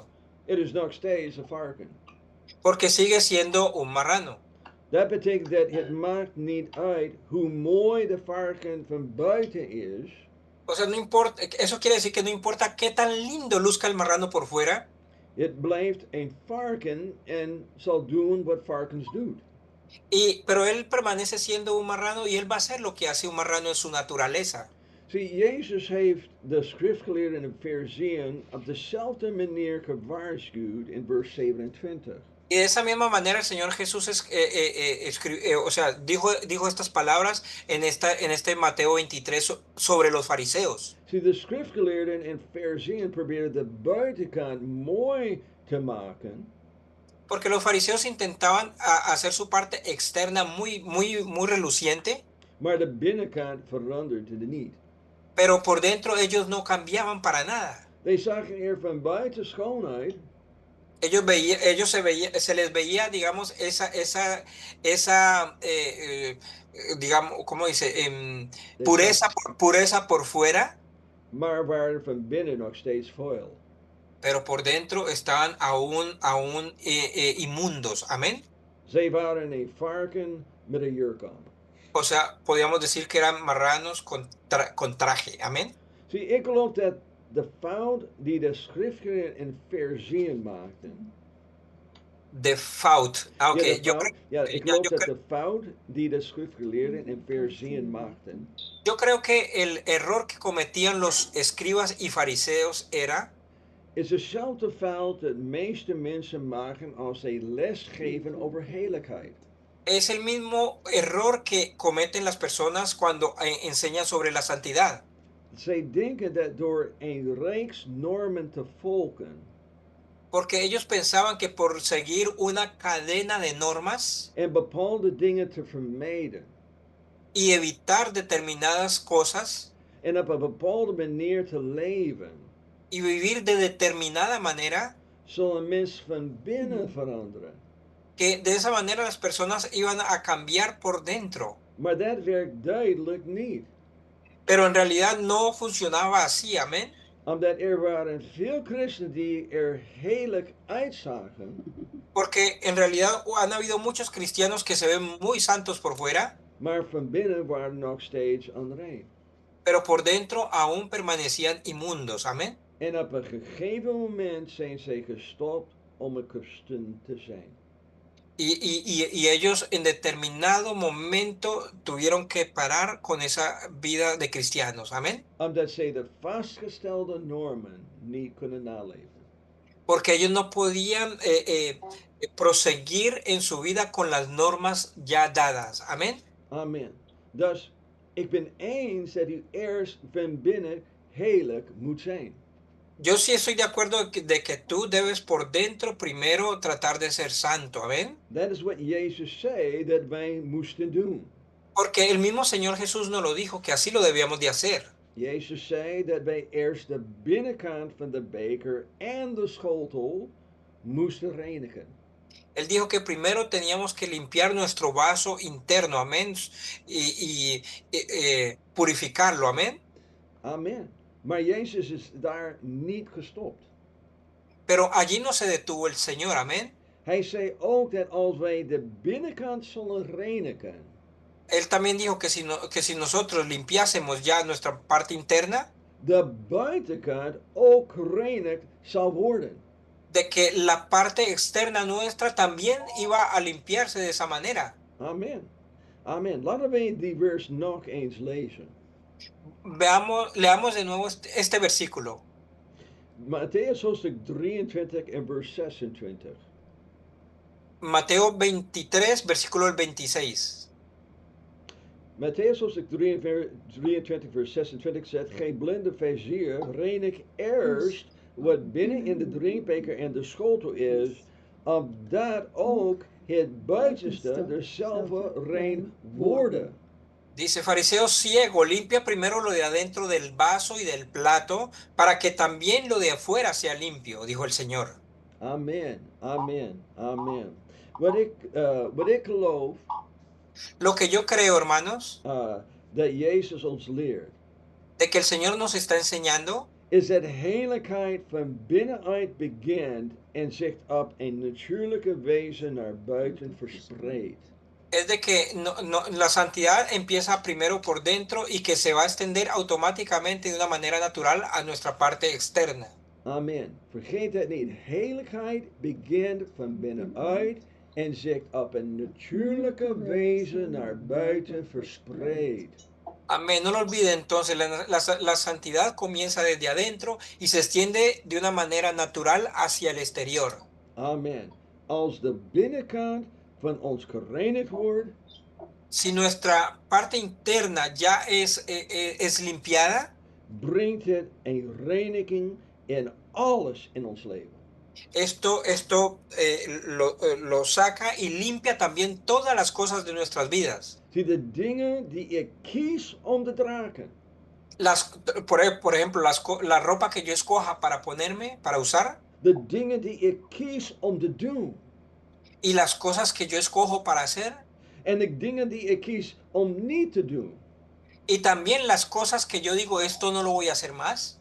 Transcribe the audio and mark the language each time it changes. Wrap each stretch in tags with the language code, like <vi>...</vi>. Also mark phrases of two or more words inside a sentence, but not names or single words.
<nl>Het is nog steeds een varken.</nl> <es>Porque sigue siendo un marrano.</es> <nl>Dat betekent dat het maakt niet uit hoe mooi de varken van buiten is.</nl> <es>O sea, no importa, eso quiere decir que no importa qué tan lindo luzca el marrano por fuera,</es> <nl>Het blijft een varken en zal doen wat varkens doen.</nl> <es>pero él permanece siendo un marrano y él va a hacer lo que hace un marrano en su naturaleza.</es> <nl>Zie, Jezus heeft de schriftgeleerden en Farizeeën op dezelfde manier gewaarschuwd in vers 27.</nl> <es>Y de esa misma manera el Señor Jesús dijo estas palabras en este Mateo 23 sobre los fariseos.</es> <nl>Zie, de schriftgeleerden en Farizeeën probeerden de buitenkant mooi te maken,</nl> <es>Porque los fariseos intentaban hacer su parte externa muy reluciente,</es> <nl>maar de binnenkant veranderde niet.</nl> <es>pero por dentro ellos no cambiaban para nada.</es> <nl>They zagen er van buiten schoonheid,</nl> <es>Se les veía, digamos, digamos, ¿cómo dice? Pureza por fuera,</es> <nl>maar waren van binnen nog steeds vuil.</nl> <es>pero por dentro estaban aún inmundos. Amén.</es> <nl>Zij waren een varken met een jurk aan.</nl> <es>O sea, podríamos decir que eran marranos con traje. Amén.</es> <nl>Zie, ik geloof dat de fout die de schriftgeleerden en Farizeeën maakten. De fout. Ah, ok. Ik geloof dat de fout die de schriftgeleerden en Farizeeën maakten.</nl> <es>Yo creo que el error que cometían los escribas y fariseos era</es> <nl>Is dezelfde fout dat meeste mensen maken als zij les geven over heiligheid.</nl> <es>es el mismo error que cometen las personas cuando enseñan sobre la santidad.</es> <nl>Zij denken dat door een reeks normen te volgen</nl> <es>Porque ellos pensaban que por seguir una cadena de normas</es> <nl>en bepaalde dingen te vermijden</nl> <es>y evitar determinadas cosas</es> <nl>en op een bepaalde manier te leven,</nl> <es>y vivir de determinada manera,</es> <nl>zal een mens van binnen veranderen.</nl> <es>que de esa manera las personas iban a cambiar por dentro.</es> <nl>Maar dat werkt duidelijk niet.</nl> <es>Pero en realidad no funcionaba así, amén.</es> <nl>Omdat er waren veel christenen die er heilig uitzagen,</nl> <es>Porque en realidad han habido muchos cristianos que se ven muy santos por fuera,</es> <nl>maar van binnen waren nog steeds onrein.</nl> <es>pero por dentro aún permanecían inmundos, amén.</es> <nl>En op een gegeven moment zijn zij gestopt om een christen te zijn.</nl> <es>Y ellos en determinado momento tuvieron que parar con esa vida de cristianos, amén.</es> <nl>Omdat zij de vastgestelde normen niet kunnen naleven.</nl> <es>Porque ellos no podían proseguir en su vida con las normas ya dadas, amén. Amen.</es> <nl>Dus ik ben eens dat u eerst van binnen heilig moet zijn.</nl> <es>Yo sí estoy de acuerdo de que tú debes por dentro primero tratar de ser santo, amén.</es> <nl>Dat is wat Jezus zei dat wij moesten doen.</nl> <es>Porque el mismo Señor Jesús nos lo dijo, que así lo debíamos de hacer.</es> <nl>Jezus zei dat wij eerst de binnenkant van de beker en de schotel moesten reinigen.</nl> <es>Él dijo que primero teníamos que limpiar nuestro vaso interno, amén, y purificarlo, amén. Amen.</es> <nl>Maar Jezus is daar niet gestopt.</nl> <es>Pero allí no se detuvo el Señor, amén.</es> <nl>Hij zei ook dat als wij de binnenkant zullen reinigen,</nl> <es>Él también dijo que que si nosotros limpiásemos ya nuestra parte interna,</es> <nl>de buitenkant ook gereinigd zal worden.</nl> <es>de que la parte externa nuestra también iba a limpiarse de esa manera. Amen. Amen.</es> <nl>Laten we die vers nog eens lezen.</nl> <es>Leamos de nuevo este versículo.</es> <nl>Matthäus hoofdstuk 23 en vers 26.</nl> <es>Mateo 23, versículo 26.</es> <nl>Matthäus hoofdstuk 23 vers 26 zegt, geen blinde vizier, reinig eerst wat binnen in de drinkbeker en de schotel is, opdat ook het buitenste derzelve rein worden.</nl> <es>Dice, fariseo ciego, limpia primero lo de adentro del vaso y del plato, para que también lo de afuera sea limpio, dijo el Señor.</es> <nl>Amen, amen, amen. Wat ik geloof,</nl> <es>Lo que yo creo, hermanos,</es> <nl>dat Jezus ons leert,</nl> <es>de que el Señor nos está enseñando,</es> <nl>is dat heiligheid van binnenuit begint en zich op een natuurlijke wijze naar buiten verspreidt.</nl> <es>es de que la santidad empieza primero por dentro y que se va a extender automáticamente de una manera natural a nuestra parte externa.</es> <nl>Amen. Vergeet dat niet. Heiligheid begint van binnenuit en zich op een natuurlijke wijze naar buiten verspreidt. Amén.</nl> <es>No lo olvide entonces, la santidad comienza desde adentro y se extiende de una manera natural hacia el exterior. Amen.</es> <nl>Als de binnenkant van ons gereinigd wordt,</nl> <es>Si nuestra parte interna ya es limpiada,</es> <nl>brengt het een reiniging in alles in ons leven.</nl> <es>esto lo saca y limpia también todas las cosas de nuestras vidas.</es> <nl>Zie de dingen die ik kies om te dragen.</nl> <es>Por ejemplo, la ropa que yo escoja para ponerme, para usar,</es> <nl>De dingen die ik kies om te doen.</nl> <es>y las cosas que yo escojo para hacer,</es> <nl>En de dingen die ik kies om niet te doen.</nl> <es>y también las cosas que yo digo, esto no lo voy a hacer más.</es>